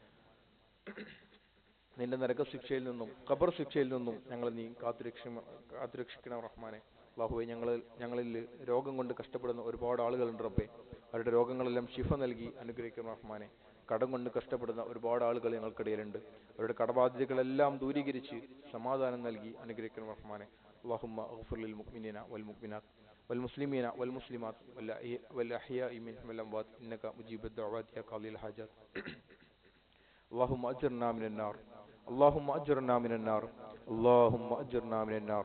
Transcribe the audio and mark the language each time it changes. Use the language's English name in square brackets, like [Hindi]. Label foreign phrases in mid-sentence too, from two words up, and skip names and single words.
[Malayalam] നിന്റെ നരകശിക്ഷയിൽ നിന്നും ഖബർ ശിക്ഷയിൽ നിന്നും ഞങ്ങൾ നീ കാത്തുരക്ഷിക്കണം റഹ്മാനെ. അല്ലാഹുവേ, ഞങ്ങളിൽ രോഗം കൊണ്ട് കഷ്ടപ്പെടുന്ന ഒരുപാട് ആളുകളുണ്ട് റബ്ബേ. അവരുടെ രോഗങ്ങളെല്ലാം ശിഫ നൽകി അനുഗ്രഹിക്കണം റഹ്മാനെ. കടം കൊണ്ട് കഷ്ടപ്പെടുന്ന ഒരുപാട് ആളുകൾ ഞങ്ങൾക്കിടയിലുണ്ട്. അവരുടെ കടബാധ്യതകളെല്ലാം ദൂരീകരിച്ച് സമാധാനം നൽകി അനുഗ്രഹിക്കണം റഹ്മാനെ. [Arabic] اللهم اغفر للمؤمنين والمؤمنات والمسلمين والمسلمات والأحياء منهم والأموات إنك مجيب الدعوات يا قاضي الحاجات. اللهم أجرنا من النار، اللهم أجرنا من النار، اللهم أجرنا من النار.